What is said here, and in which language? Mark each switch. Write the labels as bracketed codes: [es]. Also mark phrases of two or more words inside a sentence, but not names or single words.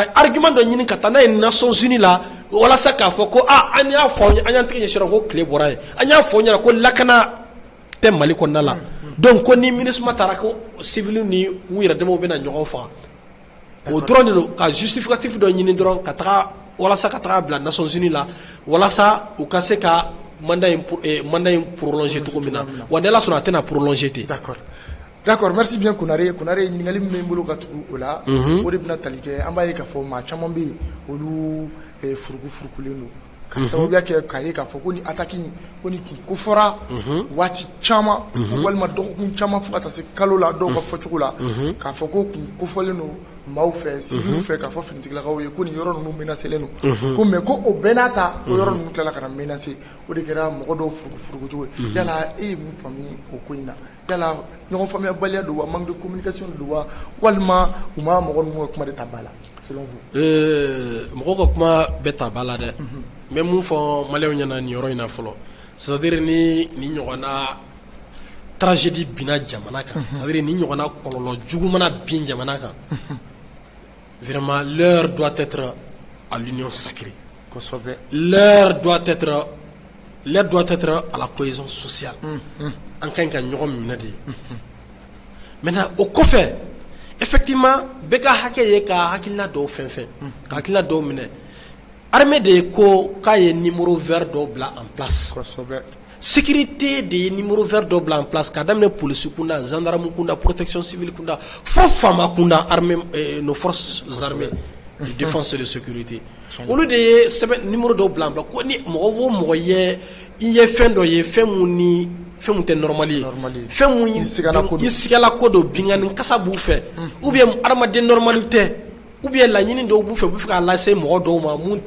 [bm] argument dɔ ɲini ka taa n'a ye Nations Unies la walasa k'a fɔ ko an y'a fɔ an y'an tɛgɛ ɲɛsin ko tile bɔra ye an y'a fɔ ɲɛna ko lakana tɛ Mali kɔnɔna la donc ko ni MINUSMA taara ko civil ni u yɛrɛ damaw bɛna ɲɔgɔn faga o dɔrɔn de don ka justificatif dɔ ɲini dɔrɔn ka taga walasa ka taga bila Nations Unies la walasa u ka se ka mandat in prolonger cogo min na wa n'Ala sɔnna a tɛna prolonger ten. [fr] D'accord, merci bien [bm] Konare ɲininkali min bɛ n bolo ka tugu o la o de bɛna tali kɛ an b'a ye k'a fɔ maa caman bɛ yen olu furukufurukulen don ka sababuya kɛ k'a ye k'a fɔ ko ni attaque ko ni kun kofɔra waati caman walima dɔgɔkun caman fo ka taa se kalo la dɔw ka fɔcogo la k'a fɔ ko kun kofɔlen don maaw fɛ civil fɛ k'a fɔ finitigilakaw ye ko nin yɔrɔ ninnu menacelen don ko mais ko o bɛɛ n'a ta o yɔrɔ ninnu tilala ka na menacer o de kɛra mɔgɔ dɔw furukufurukucogo ye yala e ye mun faamu o ko in na yala ɲɔgɔn faamuyabaliya don wa [fr] manque de communication [bm] don wa walima u ma mɔgɔ ninnu ka kuma de ta ba la [fr] selon vous. [bm] Mɔgɔ ka kuma bɛɛ ta ba la dɛ n bɛ mun fɔ maliyɛnw ɲɛna nin yɔrɔ in na fɔlɔ [fr] c'est à dire [bm] ni ɲɔgɔnna tragédie binna jamana kan [fr] c'est à dire [bm] ni ɲɔgɔnna kɔlɔlɔ jugu mana bin jamana kan [fr] vraiment l'heure doit être à l'union sacrée. L'heure doit être à la cohésion sociale. En tant que [bm] ɲɔgɔn minɛ de. Maintenant o kɔfɛ effectivement bɛɛ ka hakɛ ye ka hakilina dɔw fɛn fɛn ka hakilina dɔw minɛ armée de ko k'a ye [fr] numéro vert [bm] dɔw bila [fr] en place. [bm] Sécurité de ye [fr] numéro vert [bm] dɔw bila [fr] en place [bm] k'a daminɛ police kunda gendarme kunda [fr] protection civile [bm] kunda fo faama kunda [fr] armée nos forces armées de défense et de sécurité [bm] olu de ye sɛbɛn numéro dɔw bila [fr] en place [bm] ko ni mɔgɔ o mɔgɔ ye i ye fɛn dɔ ye fɛn mun tɛ normal ye fɛn mun i sigala ko dɔ bingani kasa b'u fɛ [fr] ou bien [bm] adamaden normal tɛ [fr] ou bien [bm] laɲini dɔw b'u fɛ u bɛ fɛ k'a lase mɔgɔ dɔw ma